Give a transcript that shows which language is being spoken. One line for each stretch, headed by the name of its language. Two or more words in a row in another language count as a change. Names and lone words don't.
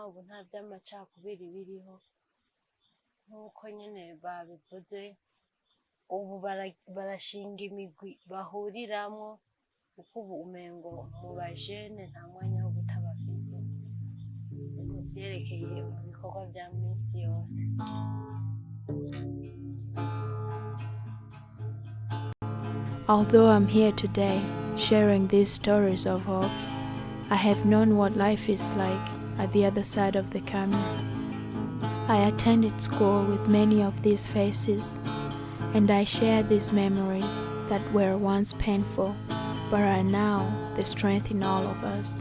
Rundi: Ubu nta by'amacakubiri biriho nk'uko nyene babivuze. Ubu barashinga imigwi bahuriramwo, kuko ubu umengo mu bajene nta mwanya wo guta bafise mu vyerekeye mu bikorwa vya misi yose.
English: Although I'm here today sharing these stories of hope, I have known what life is like at the other side of the camera. I attended school with many of these faces, and I share these memories that were once painful, but are now the strength in all of us.